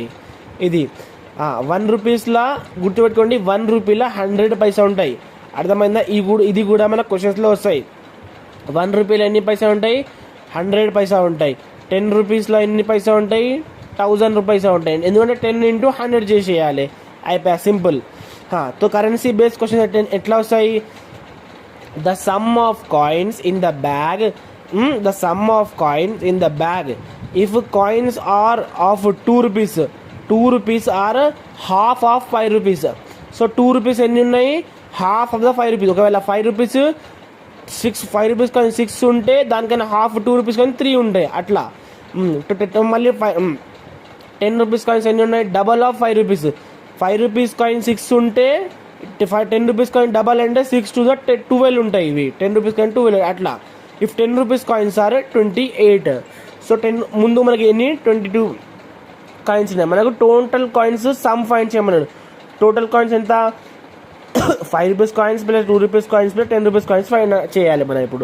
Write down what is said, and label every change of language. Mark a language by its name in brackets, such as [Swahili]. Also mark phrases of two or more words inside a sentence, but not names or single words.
[Telugu] ఇది 1 రూపీస్లా గుర్తుపెట్టుకోండి, 1 రూపీలో 100 పైసా ఉంటాయి, అర్థమైందా? ఇది కూడా మన క్వశ్చన్స్లో వస్తాయి, 1 రూపీలో ఎన్ని పైసా ఉంటాయి, 100 పైసా ఉంటాయి, 10 రూపీస్లో ఎన్ని పైసా ఉంటాయి, 1000 పైసా ఉంటాయి, ఎందుకంటే 10 into 100 చేసేయాలి, అయిపోయా, సింపుల్। [English] तो currency based question [Telugu] ఎట్లా వస్తాయి, [English] the sum of coins in the bag, the sum of coins in the bag, if coins are of 2 rupees are half of 5 rupees, so 2 rupees [Telugu] ఎన్ని ఉన్నాయి, [English] half of the 5 rupees. [Telugu] ఒకవేళ [English] 5 rupees 5 rupees coin [Telugu] 6 ఉంటే దానికైనా [English] half 2 rupees coin [Telugu] 3 ఉంటాయి అట్లా. మళ్ళీ [English] 10 rupees coins [Telugu] ఎన్ని ఉన్నాయి, [English] double of 5 rupees. 5 rupees coin [Telugu] 6 ఉంటే [English] 10 rupees coin double [Telugu] అంటే 6 to the 12 ఉంటాయి ఇవి. [English] 10 rupees coin [Telugu] 12 అట్లా. [English] if 10 rupees coins are 28. [Telugu] సో 10 ముందు మనకి ఎన్ని 22 కాయిన్స్ ఉన్నాయి. మనకు [English] total coins sum find [Telugu] చేయమన్నాడు. [English] total coins [Telugu] ఎంత, [English] 5 rupees coins plus 2 rupees coins plus 10 rupees coins find [Telugu] చేయాలి మనం ఇప్పుడు.